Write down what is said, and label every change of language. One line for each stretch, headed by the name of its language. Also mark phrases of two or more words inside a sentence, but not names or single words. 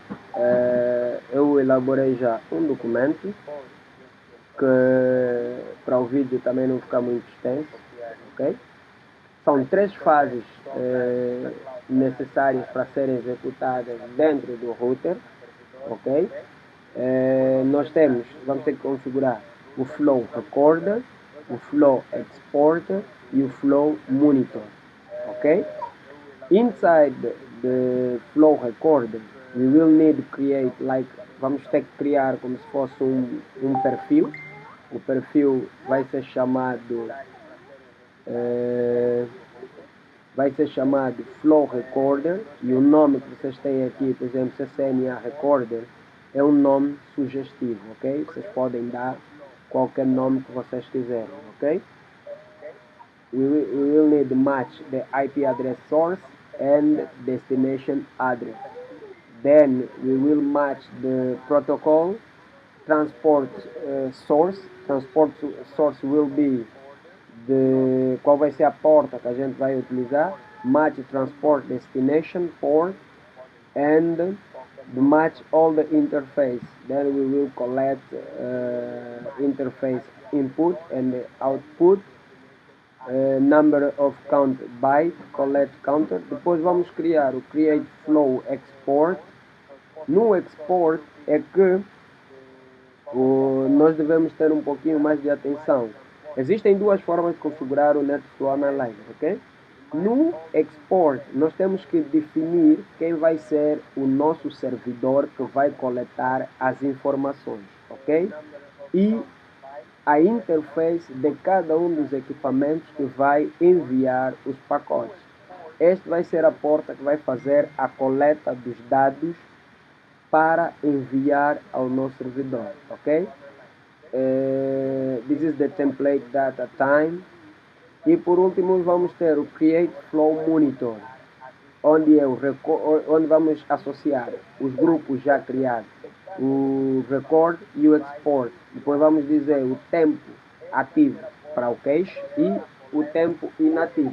Portuguese: Eu elaborei já um documento que para o vídeo também não ficar muito extenso, ok? São 3 fases necessárias para serem executadas dentro do router, ok? Nós vamos ter que configurar o Flow Recorder, o Flow Exporter e o Flow Monitor, ok?
English: Inside the Flow Recorder, we will need to create
Portuguese: vamos ter que criar como se fosse um perfil. O perfil vai ser chamado Flow Recorder e o nome que vocês têm aqui, por exemplo, CCNA Recorder, é um nome sugestivo, ok? Vocês podem dar qualquer nome que vocês quiserem, ok?
English: We will need to match the IP address source and destination address. Then we will match the protocol transport source. Transport source will be
Portuguese: qual vai ser a porta que a gente vai utilizar,
English: match transport destination port, and match all the interface. Then we will collect interface input and output, number of count byte, collect counter.
Portuguese: Depois vamos criar o create flow export. No export é que nós devemos ter um pouquinho mais de atenção. Existem 2 formas de configurar o NetFlow Analyzer, ok? No export, nós temos que definir quem vai ser o nosso servidor que vai coletar as informações, ok? E a interface de cada um dos equipamentos que vai enviar os pacotes. Este vai ser a porta que vai fazer a coleta dos dados para enviar ao nosso servidor, ok?
English: This is the template data time.
Portuguese: E por último vamos ter o Create Flow Monitor, onde vamos associar os grupos já criados, o Record e o Export. Depois vamos dizer o tempo ativo para o cache e o tempo inativo.